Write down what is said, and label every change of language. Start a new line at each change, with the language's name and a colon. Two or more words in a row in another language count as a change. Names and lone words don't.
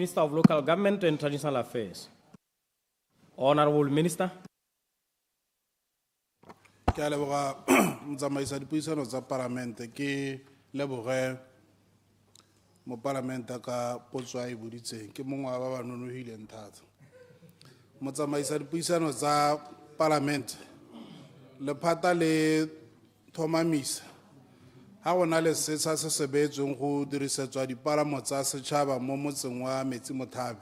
English: of Local Government and Traditional Affairs. Honorable Minister.
Tswana: Ke a leboga motsamaiso dipuisano tsa parlamente ke leboge mo parlamente ka potso a e boditseng ke mongwe wa ba ba nonofileng thata. Motsamaiso dipuisano tsa parlamente lephata le thomamisa ha go na le setsha se se beetsweng go dirisetswa dipalamo tsa setšhaba mo motseng wa 𝗦𝗧𝗔𝗕𝗏𝗏.